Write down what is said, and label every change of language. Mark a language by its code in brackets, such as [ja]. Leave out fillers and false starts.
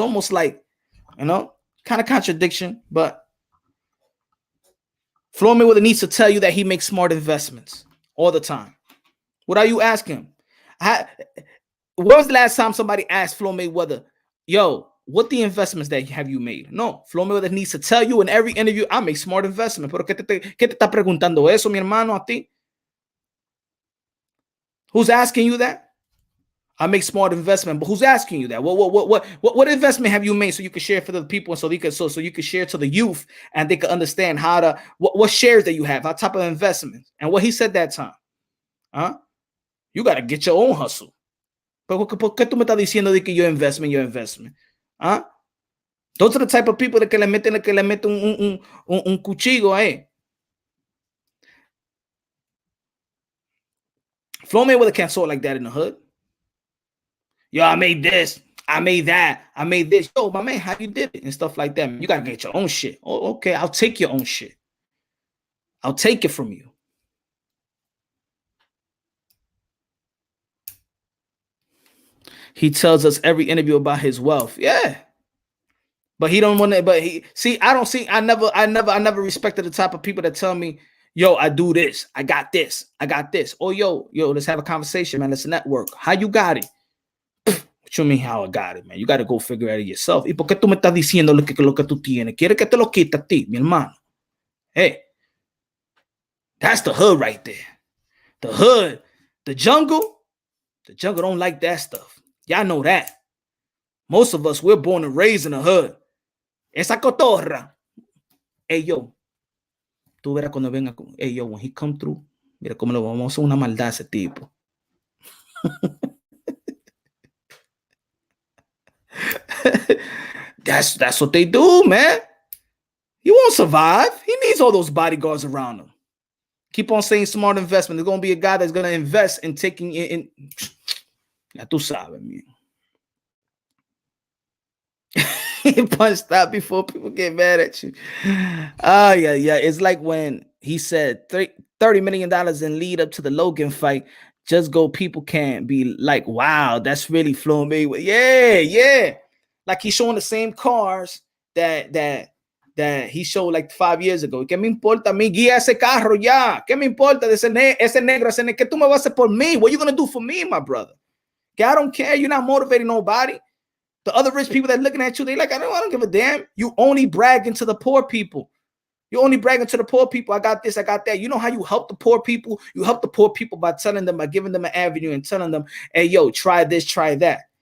[en] It's almost like, kind of contradiction, but Floyd Mayweather needs to tell you that he makes smart investments all the time. What are you asking? When was the last time somebody asked Floyd Mayweather, what the investments that have you made? No, Floyd Mayweather needs to tell you in every interview, I make smart investments. [es] Pero ¿qué te está preguntando eso, mi hermano, a ti? [en] Who's asking you that? I make smart investment, but who's asking you that? What investment have you made so you can share for the people, and so you can share to the youth and they can understand how to what shares that you have, what type of investments, and what he said that time, You got to get your own hustle. [es] Pero ¿por qué tú me estás diciendo de que [en] your investment, Those are the type of people that [es] que le meten un cuchillo ahí. [en] Floyd Mayweather can't sort like that in the hood. I made this, I made that, I made this. My man, how you did it and stuff like that. You gotta get your own shit. Oh, okay, I'll take your own shit. I'll take it from you. He tells us every interview about his wealth. Yeah. But he don't want to, I never respected the type of people that tell me, I do this, I got this. Oh, let's have a conversation, man. Let's network. How you got it? What you mean how I got it, man? You got to go figure it out yourself. [es] ¿Y por qué tú me estás diciendo lo que tú tienes? ¿Quieres que te lo quite a ti, mi hermano? [en] Hey, that's the hood right there. The hood, the jungle don't like that stuff. Y'all know that. Most of us, we're born and raised in the hood. [es] Esa cotorra. Hey, tú verás cuando venga. [en] Hey, when he come through, [es] mira cómo le vamos a hacer una maldad a ese tipo. [en] That's what they do, man. He won't survive. He needs all those bodyguards around him. Keep on saying smart investment. There's going to be a guy that's going to invest in taking in. [es] Ya tú sabes, [en] man. Punch that before people get mad at you. Yeah. It's like when he said $30 million in lead up to the Logan fight. Just go, people can't be like, wow, that's really Floyd Mayweather. Yeah. Like he's showing the same cars that he showed like 5 years ago. [es] ¿Qué me importa a mí? Guía ese carro ya. ¿Qué me importa de ese negro? ¿Qué tú me vas a hacer por mí? [en] What are you going to do for me, my brother? I don't care. You're not motivating nobody. The other rich people that are looking at you, they like, I don't give a damn. You only bragging to the poor people. You only bragging to the poor people. I got this, I got that. You know how you help the poor people? You help the poor people by telling them, by giving them an avenue and telling them, hey, yo, try this, try that.